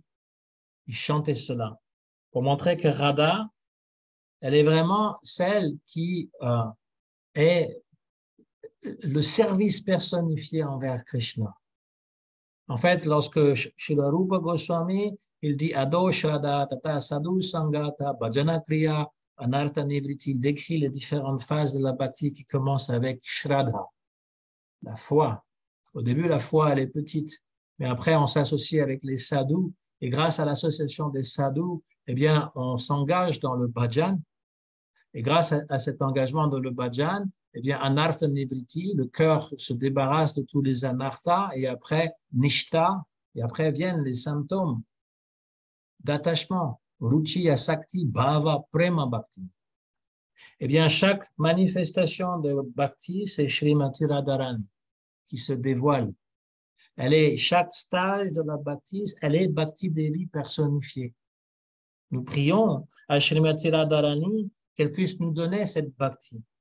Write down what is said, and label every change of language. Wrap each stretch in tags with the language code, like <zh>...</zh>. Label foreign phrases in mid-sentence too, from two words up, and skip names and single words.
<fr>Il chantait cela pour montrer que Radha, elle est vraiment celle qui est le service personnifié envers Krishna. En fait, lorsque Srila Rupa Goswami, il dit</fr> <sa>Ado Shraddha, Tata Sadhu Sangata, Bhajana Kriya, Anartha Nivriti,</sa> <fr>il décrit les différentes phases de la bhakti qui commencent avec Shraddha, la foi. Au début, la foi, elle est petite, mais après, on s'associe avec les sadhus, et grâce à l'association des sadhus, eh bien, on s'engage dans le bhajan, et grâce à cet engagement dans le bhajan, eh bien,</fr> <sa>anartha nivriti,</sa> <fr>le cœur se débarrasse de tous les anarthas, et après, nishta, et après viennent les symptômes d'attachement,</fr> <sa>ruchi, asakti, bhava, prema bhakti.</sa> <fr>Eh bien, chaque manifestation de bhakti, c'est Srimati Radharani qui se dévoile. Chaque stage de la bhakti, elle est Bhakti Devi personnifiée. Nous prions à Srimati Radharani qu'elle puisse nous donner cette bhakti.</fr>